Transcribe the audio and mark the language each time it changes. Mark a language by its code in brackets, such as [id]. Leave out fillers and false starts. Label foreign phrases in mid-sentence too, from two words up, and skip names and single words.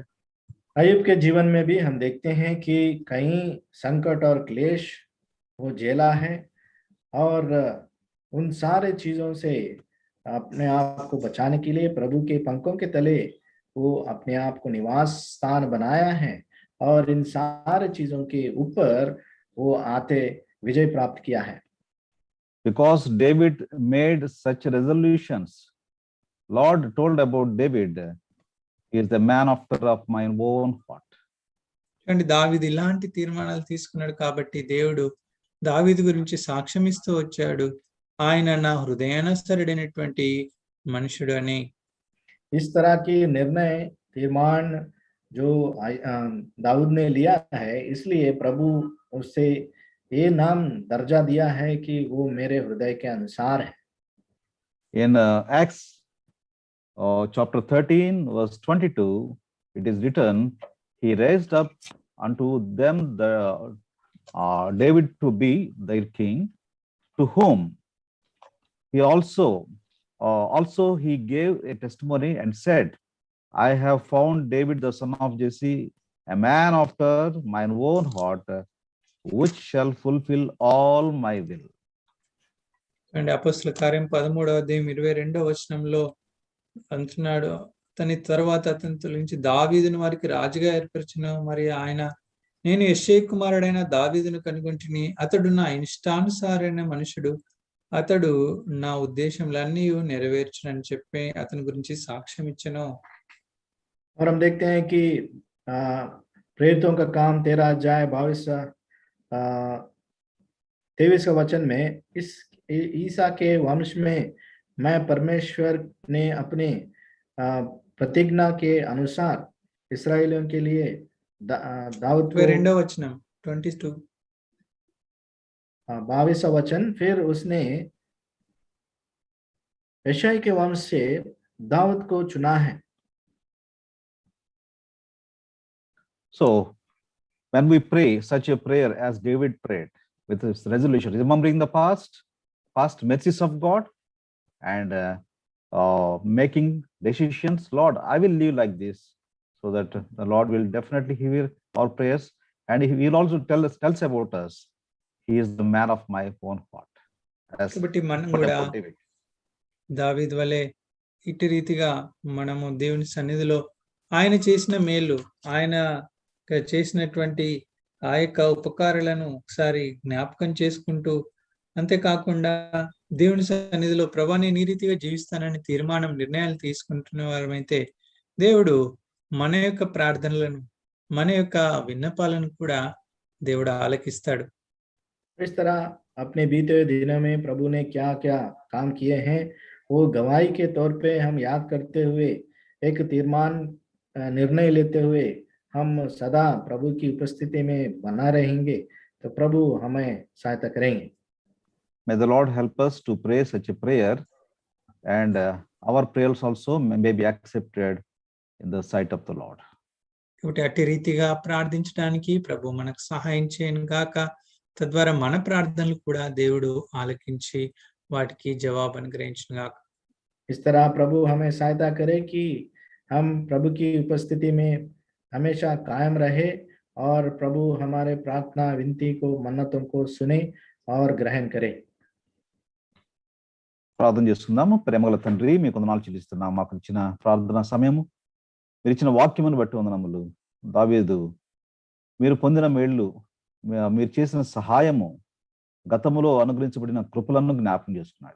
[hi] अय्यूब के जीवन में भी हम देखते हैं कि कई संकट और क्लेश वो झेला है, और उन सारे चीजों से अपने आप को बचाने के लिए प्रभु के पंखों के तले वो अपने आप को निवास स्थान बनाया है, और इन सारे चीजों के ऊपर वो आते विजय प्राप्त किया है। [en] Because David made such resolutions, Lord told about David, he is the man after of my own heart. [te] అంటే దావీదు ఇలాంటి తీర్మానాలు తీసుకున్నాడు కాబట్టి దేవుడు దావీదు గురించి సాక్ష్యం ఇస్తూ వచ్చాడు, ఆయన నా హృదయానుసరుడైనటువంటి మనుషుడు అని. [hi] इस तरह के निर्णय तीर्मान जो दाऊद ने लिया है, इसलिए प्रभु उससे ये नाम दर्जा दिया है कि वो मेरे हृदय के अनुसार है। [en] In Acts chapter 13 verse 22, it is written, he raised up unto them the David to be their king, to whom he also he gave a testimony and said, I have found David the son of Jesse, a man after mine own heart, which shall fulfill all my will. [te] అండ్ అపోస్తల కార్యం 13వ అధ్యాయం 22వ వచనంలో అంటున్నాడు, అతని తర్వాత అతని తొలగించి దావీదును వారికి రాజుగా ఏర్పరచును. మరి ఆయన, నేను యెష్షయి కుమారుడైన దావీదును కనుగొంటిని, అతడు నా ఇష్టానుసారైన మనుషుడు, అతడు నా ఉద్దేశములన్నీ నెరవేర్చునని చెప్పి అతని గురించి సాక్ష్యం ఇచ్చెను. [hi] और हम देखते हैं कि प्रेरितों का काम 13 अध्याय 23 का वचन में इस ईसा के वंश में मैं परमेश्वर ने अपने प्रतिज्ञा के अनुसार इस्राएलियों के लिए दाऊद को [te] 22వ వచనం 22 [hi] 22वां वचन, फिर उसने यशाई के वंश से दाऊद को चुना है. [en] So when we pray such a prayer as David prayed with his resolution, remembering the past mercies of God, and making decisions, Lord, I will live like this, so that the Lord will definitely hear our prayers, and he will also tells about us. He is the man of my own heart. As [te] కాబట్టి మనం [en] put [te] కూడా [en] about David. [te] దావీదు వలె ఇటు రీతిగా మనము దేవుని సన్నిధిలో ఆయన చేసిన మేలు, ఆయన చేసినటువంటి ఆ యొక్క ఉపకారాలను ఒకసారి జ్ఞాపకం చేసుకుంటూ, అంతేకాకుండా దేవుని సన్నిధిలో ప్రభా నేను ఈ రీతిగా జీవిస్తానని నిర్ణయాలు తీసుకుంటున్న వారమైతే దేవుడు మన యొక్క ప్రార్థనలను, మన యొక్క విన్నపాలను కూడా దేవుడు ఆలకిస్తాడు. [hi] इस तरह अपने बीते हुए दिनों में प्रभु ने क्या क्या काम किए हैं वो गवाही के तौर पे हम याद करते हुए एक निर्णय लेते हुए हम सदा प्रभु की उपस्थिति में बना रहेंगे, तो प्रभु हमें सहायता करेंगे. [en] May the Lord help us to pray such a prayer, and our prayers also may be accepted in the sight of the Lord. [te] కాబట్టి అట్టి రీతిగా ప్రార్థించడానికి ప్రభు మనకు సహాయం చేయను గాక. తద్వారా మన ప్రార్థనలు కూడా దేవుడు ఆలకించి వాటికి జవాబు అనుగ్రహించును గాక. [hi] इस तरह प्रभु हमें सहायता करे कि हम प्रभु की उपस्थिति में हमेशा कायम रहे और प्रभु हमारे प्रार्थना विनती को, मन्नतों को सुने और ग्रहण करे. [te] ప్రార్థన చేసుకుందాము. ప్రేమగల తండ్రి, మీకు వందనాలు చెల్లిస్తున్నాము. మాకు ఇచ్చిన ప్రార్థనా సమయము, మీరు ఇచ్చిన వాక్యమును బట్టి వందనములు. దావీదు మీరు పొందిన మేళ్ళు, మీరు చేసిన సహాయము, గతములో అనుగ్రహించబడిన కృపలను జ్ఞాపకం చేసుకున్నాడు.